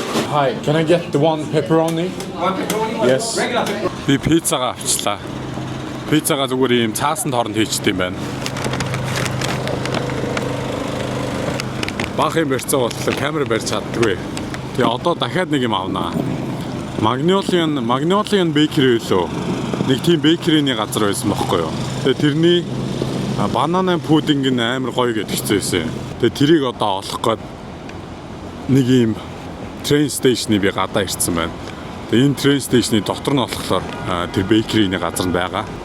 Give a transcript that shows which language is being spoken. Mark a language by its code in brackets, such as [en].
[en] Hi, can I get the one pepperoni? Yes. [mn] Би пиццагаа авчлаа. Пиццагаа зүгээр ийм цаасан хооронд хийчихдээ юм байна. Баах юм барьцаа болтлоо камер барьж чаддаггүй. Тэгээ одоо дахиад нэг юм авнаа. Magnolia Bakery лөө. Нэг тийм бейкерийн газар байсан байхгүй юу. Тэгээ тэрний банана пудинг нь амар гоё гэдэгцээсэн. Тэгээ тэрийг одоо олох гээд нэг юм train station-ыг би гадаа ирсэн байна. Тэгээ энэ train station-ы дотор нь болохоор тэр бейкерийн газар нь байгаа.